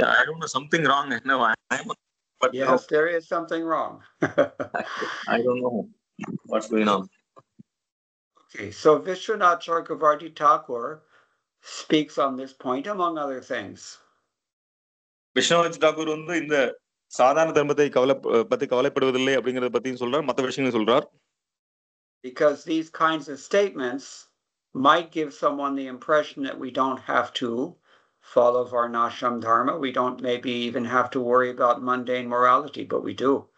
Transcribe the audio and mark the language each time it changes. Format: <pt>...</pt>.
<en>Yeah, I don't know, something wrong. No, I'm but no, Yes, there is something wrong. I don't know what's going on. Okay, so Vishwanath Chakravarti Thakur speaks on this point, among other things.</en> <ta>Viswanath Thakur வந்து இந்த சாதாரண தர்மத்தை பத்தி கவலைப்படுவதில்லை அப்படிங்கறத பத்தியும் சொல்றார், மற்ற விஷயங்களும் சொல்றார்.</ta> <en>Because these kinds of statements might give someone the impression that we don't have to follow Varnashram Dharma. We don't maybe even have to worry about mundane morality, but we do.</en>